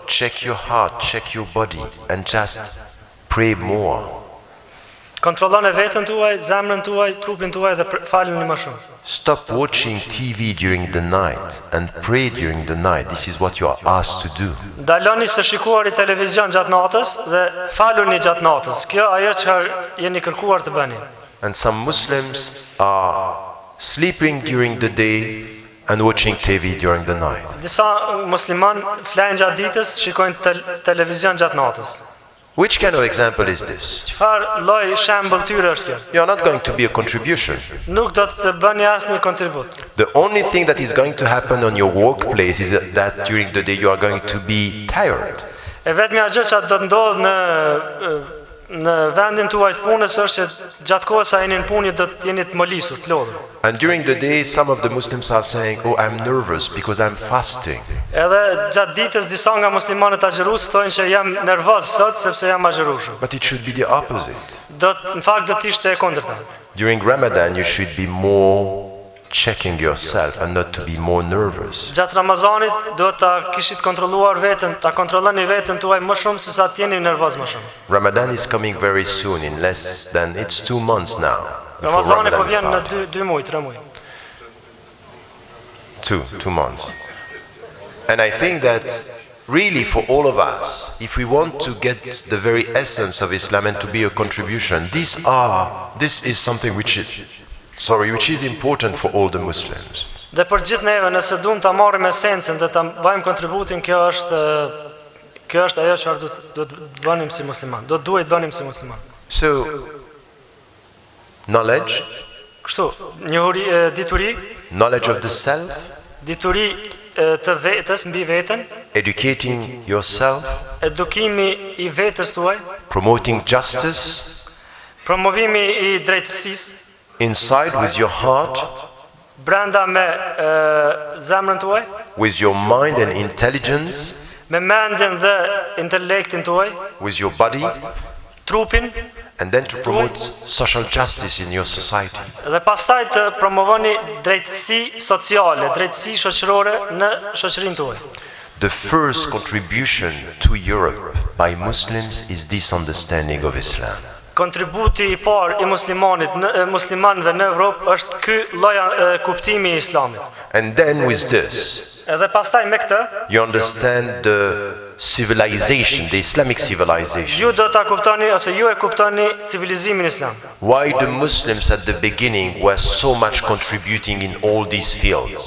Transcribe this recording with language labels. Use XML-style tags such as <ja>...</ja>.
<en>Check your heart, check your body, and just pray more.</en> <sq>Kontrolloni veten tuaj, zemrën tuaj, trupin tuaj dhe faleni më shumë.</sq> <en>Stop watching TV during the night and pray during the night. This is what you are asked to do.</en> <sq>Daloni së shikuari televizion gjatë natës dhe faluni gjatë natës. Kjo ajo që jeni kërkuar të bëni.</sq> <en>And some Muslims are sleeping during the day and watching TV during the night.</en> <sq>Disa musliman flajnë gjatë ditës, shikojnë televizion gjatë natës.</sq> <en>Which kind of example is this?</en> <sq>Çfarë lloj shembull tyre është kjo?</sq> <en>You are not going to be a contribution.</en> <sq>Nuk do të bëni asnjë kontribut.</sq> <en>The only thing that is going to happen on your workplace is that during the day you are going to be tired.</en> <sq>E vetmja gjë që do të ndodhë në vendin tuaj të punës është që gjatë kohës sa jeni në punë do të jeni të molisur, të lodhur.</sq> <en>And during the day some of the Muslims are saying, "Oh, I'm nervous because I'm fasting."</en> <sq>Edhe gjatë ditës disa nga muslimanët agjërues thonë që jam nervoz sot sepse jam agjërueshëm.</sq> <en>But it should be the opposite.</en> <sq>Në fakt do të ishte e kundërta.</sq> <en>During Ramadan you should be more checking yourself and not to be more nervous.</en> <sq>Gjatë Ramazanit do ta kishit kontrolluar veten, ta kontrolloni veten tuaj më shumë se sa të jeni nervoz më shumë.</sq> <en>Ramadan is coming very soon, in less than, it's 2 months now. before</en> <sq>Ramazani po</sq> <en>Ramadan</en> <sq>vjen në</sq> <en>starts.</en> <sq>2 muaj, 3 muaj.</sq> <en>2 months. And I think that really for all of us, if we want to get the very essence of Islam and to be a contribution, this is something which is important for all the Muslims.</en> <sq>Dhe për gjithë neve nëse duam ta marrim esencën dhe ta bëjmë kontributin, kjo është ajo çfarë do të bënim si musliman. Duhet bënim si musliman.</sq> <en>So, knowledge,</en> <sq>Kështu, njohuri, dituri,</sq> <en>knowledge of the self,</en> <sq>dituri të vetës mbi veten,</sq> <en>educating yourself,</en> <sq>edukimi i vetës tuaj,</sq> <en>promoting justice,</en> <sq>promovimi i drejtësisë,</sq> <en>inside with your heart,</en> <sq>brenda me zemrën tuaj,</sq> <en>with your mind and intelligence,</en> <sq>me mendjen dhe intelektin tuaj,</sq> <en>with your body,</en> <sq>trupin,</sq> <en>and then to promote social justice in your society.</en> <sq>dhe pastaj të promovoni drejtësi sociale, drejtësi shoqërore në shoqërinë tuaj.</sq> <en>The first contribution to Europe by Muslims is this understanding of Islam.</en> <sq>Kontributi i parë i muslimanëve në Evropë është ky lloj kuptimi i Islamit.</sq> <en>And then with this,</en> <sq>Edhe pastaj me këtë,</sq> <en>you understand the civilization, the Islamic civilization.</en> <sq>ju do ta kuptoni ose ju e kuptoni civilizimin islam.</sq> <en>Why the Muslims at the beginning were so much contributing in all these fields.</en>